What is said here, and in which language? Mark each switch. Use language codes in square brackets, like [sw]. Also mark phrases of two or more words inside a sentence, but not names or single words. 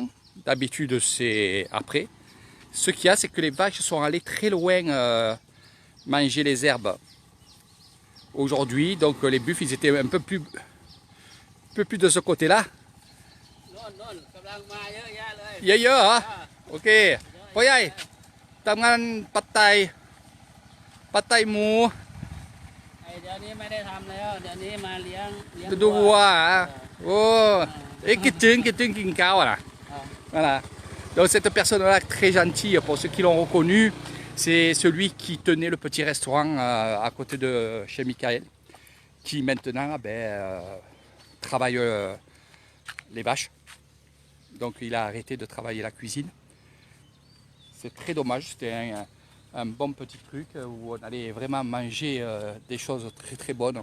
[fr] D'habitude, c'est après. Ce qu'il y a, c'est que les vaches sont allées très loin manger les herbes aujourd'hui. Donc les buffles, ils étaient un peu plus de ce côté-là. Il y a, hein? Ok. [th] พ่อใหญ่ทำงานปัดไตหมู เดี๋ยวนี้ไม่ได้ทำแล้วเดี๋ยวนี้มาเลี้ยง ดูวัวโอ้คิดถึงกินข้าวอ่ะ Voilà. [fr] Donc cette personne-là, très gentille, pour ceux qui l'ont reconnu, c'est celui qui tenait le petit restaurant à côté de chez Michael, qui maintenant travaille les vaches. Donc il a arrêté de travailler la cuisine. C'est très dommage, c'était un bon petit truc où on allait vraiment manger des choses très très bonnes.